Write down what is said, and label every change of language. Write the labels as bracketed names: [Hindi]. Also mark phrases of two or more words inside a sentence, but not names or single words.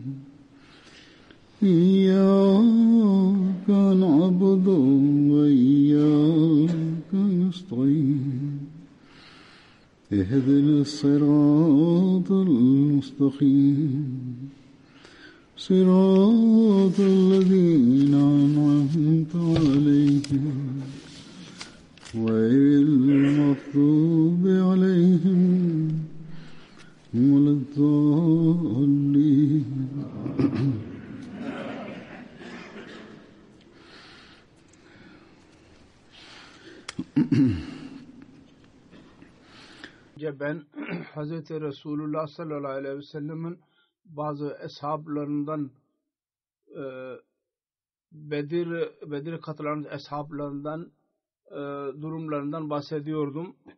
[Arabic] إياك نعبد وإياك نستعين اهدنا الصراط المستقيم صراط الذين أنعمت عليهم غير المغضوب عليهم ولا الضالين [Turkish] Ben Hazreti Resulullah [Arabic] صلى الله عليه وسلم'in [Turkish] bazı eshablarından Bedir katılan eshablarından durumlarından bahsediyordum.